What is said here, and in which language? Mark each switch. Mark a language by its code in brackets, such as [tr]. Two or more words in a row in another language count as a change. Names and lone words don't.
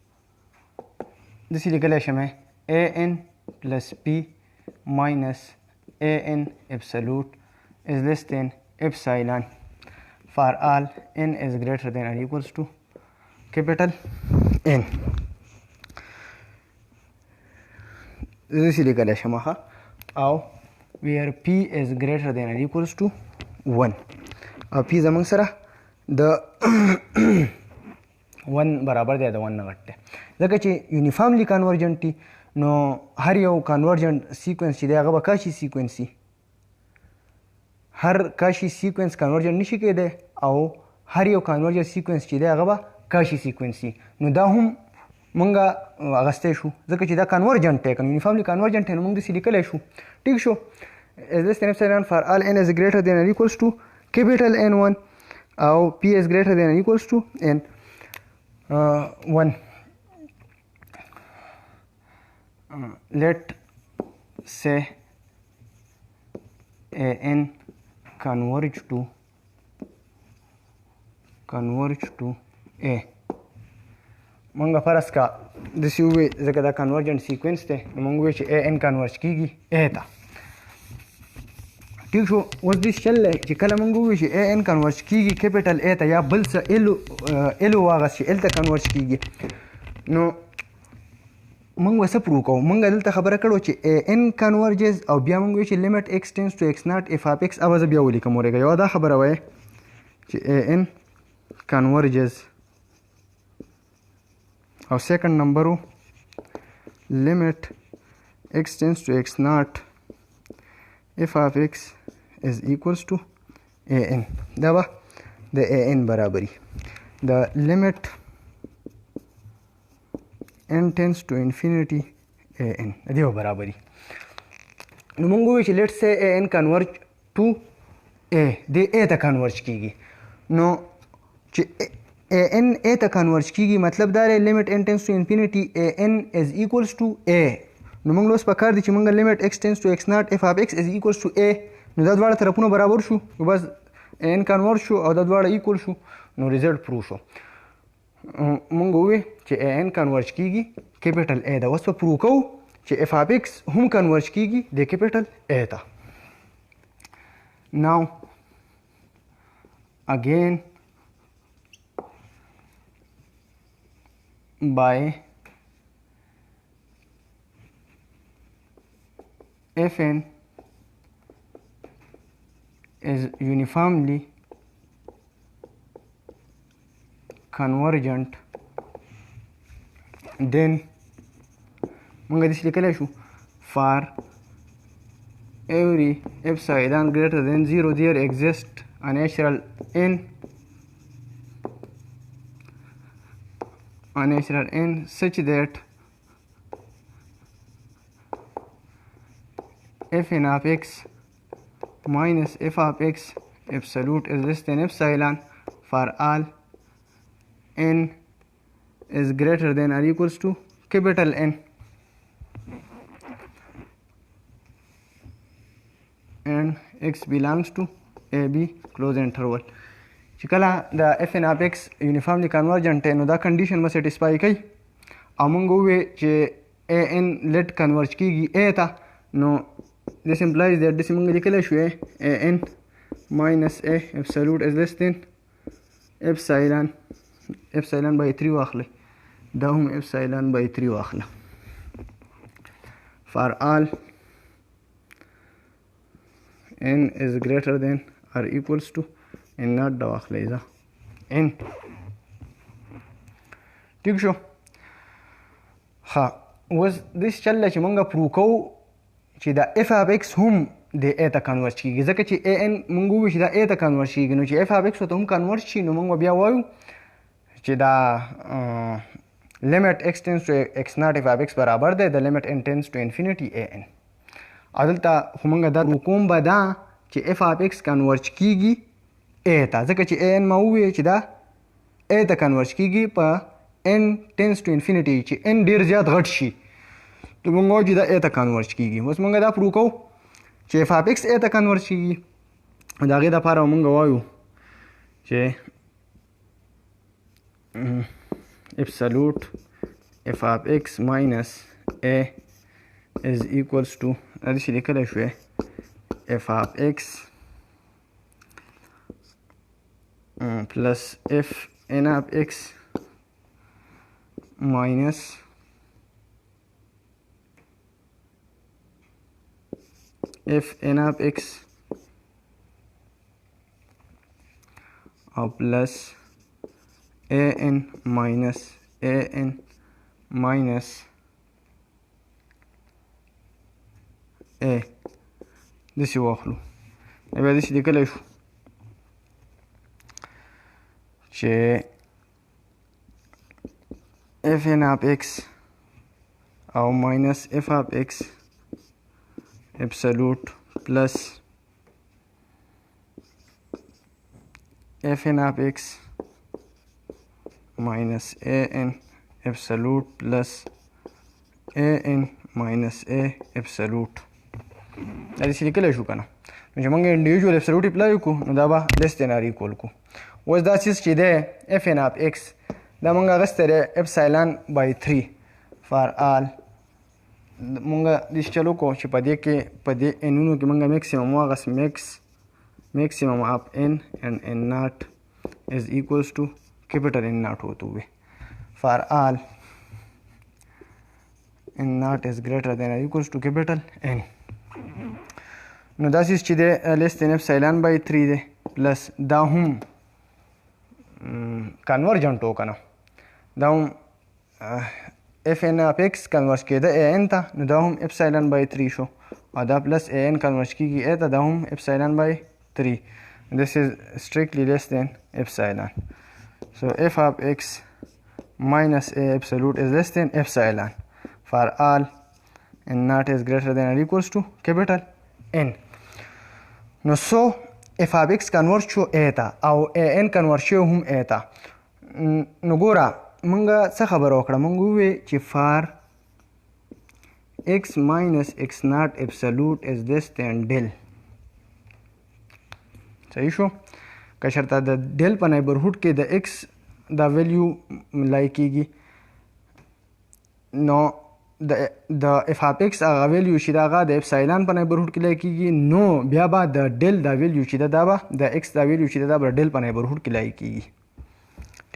[en] this is legal an plus p minus an absolute is less than epsilon for all n is greater than or equals to capital N. This is legal shamaha [ps] او [en] where p is greater than or equals to 1 [ps] او p زمونږ سره د 1 برابر دی د 1 نه غټ دی ځکه چې [en] uniformly convergent [ps] دي نو هر یو [en] convergent sequence [ps] چې دی هغه به [en] Cauchy sequence [ps] وي هر [en] Cauchy sequence convergent [ps] نشي کېدی او هر یو [en] convergent sequence [ps] چې دی هغه به [en] Cauchy sequence [ps] وي نو دا هم مونږه اغستی شو ځکه چې دا کنورجنټ دی که [en] uniformly convergent [ps] دی نو مونږ داسې لیکلی شو ټیک شو [en] is less than epsilon for all n is greater than or equals to capital N1 [ps] او [en] p is greater than or equals to n 1 let say an converge to a [ps] مونږ فرض کا داسې ووایو ځکه دا کنورجنټ سیکوینس دی نو مونږ ووایو چې [en] an converge [ps] کېږي ا ته ټیک شو اوس داسې چل دی چې کله مونږ ووایو چې ان کنورج کېږي [en] capital a [ps] ته یا بل څه ایل واغس چې ایل ته کنورج کېږي نو مونږ به څه پروو کوو مونږ دلته خبره کړو چې [en] an converges [ps] او بیا مونږ وایو چې [en] limit x tends to x naught f of x [ps] او زه بیا ولیکم ورېږه یوه دا خبره وایې چې [en] an converges [ps] او سیکنډ نمبر و [en] limit x tends to x naught f of x is equals to an [ps] دا به د [en] an [ps] برابري د [en] limit n tends to infinity an [ps] د دې برابري نو موږ وایو چې لیټس [en] say an converge to a [ps] د a ته کنورج کیږي نو چې an a ته کنورج کیږي مطلب دا دی لیمټ [en] n tends to infinity an is equals to a [ps] نو موږ اوس پکار دي چې موږ لیمټ [en] x tends to x naught f of x is equals to a [ps] نو دا دواړه طرفونه برابر شو نو بس n کنورج شو او دا دواړه ایکول شو نو ریزلټ پروف شو موږ ووایو چې n کنورج کیږي کیپټل a دا اوس په پروف کوو چې [en] f of x [ps] هم کنورج کیږي د کیپټل a ته [en] now again by fn is uniformly convergent then [ps] موږ داسې لیکلی شو [en] for every epsilon greater than 0 there exists a natural n such that fn of x minus f of x absolute is less than epsilon for all n is greater than or equals to capital N and x belongs to AB close interval [ps] چې کله د [en] f n f x uniformly convergent [ps] دی نو دا کنډیشن به سیټسفای کوي او موږ ووایو چې ا ان لیټ کنورج کیږي ا ته نو [en] this implies that [ps] داسې موږ لیکلی شو [en] a n minus a absolute is less than epsilon by 3 [ps] واخلئ دا هم [en] epsilon by 3 [ps] واخله [en] for all n is greater than or equals to n not [ps] دا واخلئ دا n ټیک شو ها اوس داسې چل دی چې موږ پرو کوو چې دا [en] f of x [ps] هم د a ته کنورج کیږي ځکه چې [en] a n [ps] موږ ووایو چې دا a ته کنورج کیږي نو چې [en] f of x [ps] ورته هم کنورج شي نو موږ بیا وایو چې دا [en] limit x tends to x naught f of x [ps] برابر دی د [en] limit n tends to infinity a n [ps] او دلته خو موږ دا وکوم به دا چې [en] f of x [ps] کنورج کیږي a ته ځکه چې [en] a n [ps] ما ووایو چې دا a ته کنورج کیږي په [en] n tends to infinity [ps] چې n ډیر زیات غټ شي نو موږ وایو چې دا a ته کنورج کیږي اوس موږ دا پرو کوو چې [en] f of x [ps] a ته کنورج کیږي د هغې دپاره موږ وایو چې [en] absolute f of x minus a is equals to [ps] داسې لیکلی شوی [en] f of x plus f n of x minus f n of x plus a n minus a [ps] داسې واخلو. بیا داسې لیکلی شو چې [en] f n of x او minus f of x absolute plus f n of x minus a n absolute plus a n minus a absolute [ps] دا داسې لیکلی شو که نه. نو چې موږ انډیویژول absolute اپلای وکړو نو دا به [en] less than or equal [ps] کړو. اوس دا چیز چې دی [en] f n of x [ps] دا موږ اخیستی دی [en] epsilon by 3 for all. [ps] موږ داسې چل وکړو چې په دې کې په دې انونو کې موږ میکسیمم واخیست [en] maximum of n and n naught is equals to capital N naught [hi] होते हुए [en] for all n naught is greater than or equals to capital N. [ps] نو دا چیز چې دی [en] less than epsilon by 3 [ps] دی پلس دا هم کنورجنټ و که نه دا هم [en] f n f x [ps] کنورس کېده ا ان ته نو دا هم [en] epsilon by 3 [ps] شو او دا پلس ا ان کنورس کېږي ا ته دا هم [en] epsilon by 3. This is strictly less than epsilon. So f of x minus a absolute is less than epsilon for all n naught is greater than or equals to capital N. [ps] نو [en] so f of x convert [ps] شو a ته او [en] a n convert [ps] شو هم a ته. نو ګوره مونږ څه خبره وکړه، مونږ ووی چې [en] for x minus x naught absolute is less than del. [ps] صحیح شو. که چېرته د ډیل په نیبرهوډ کې د x دا ویلیو ملای کېږي نو د [en] f of x [ps] هغه ویلیو چې دا هغه د اپسایلان په نیبرهوډ کې لای کېږي نو بیا به د ډیل دا ویلیو چې دا به د x دا ویلیو چې دا به ډیل په نیبرهوډ کې لای کېږي.